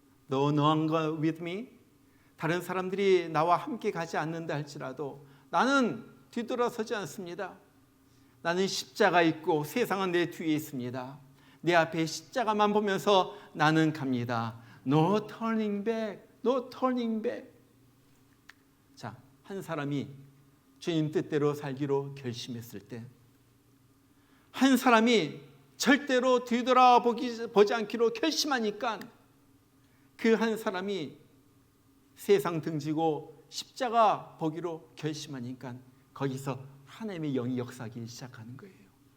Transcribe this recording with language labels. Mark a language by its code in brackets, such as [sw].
[en] No longer with me. [ko] 다른 사람들이 나와 함께 가지 않는다 할지라도 나는 뒤돌아서지 않습니다. 나는 십자가 있고 세상은 내 뒤에 있습니다. 내 앞에 십자가만 보면서 나는 갑니다. [en] No turning back, no turning back. [ko] 자, 한 사람이 주님 뜻대로 살기로 결심했을 때, 한 사람이 절대로 뒤돌아보지 않기로 결심하니까 그 한 사람이 세상 등지고 십자가 보기로 결심하니까 거기서 하나님의 영이 역사하기 시작하는 거예요.